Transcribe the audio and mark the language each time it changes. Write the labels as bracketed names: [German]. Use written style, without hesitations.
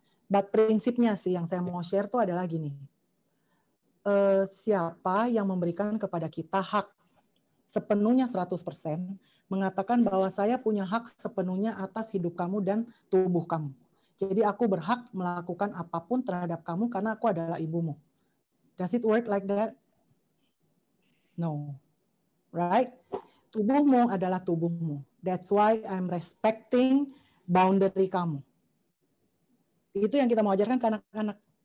[Indonesian] But prinsipnya sih yang saya mau share tuh adalah gini. Siapa yang memberikan kepada kita hak sepenuhnya 100%, mengatakan bahwa saya punya hak sepenuhnya atas hidup kamu dan tubuh kamu. Jadi aku berhak melakukan apapun terhadap kamu karena aku adalah ibumu. [English] Does it work like that? No. Right? [Indonesian] Tubuhmu adalah tubuhmu. [English] That's why I'm respecting boundary kamu. [Indonesian] Itu yang kita mau ajarkan ke anak-anak.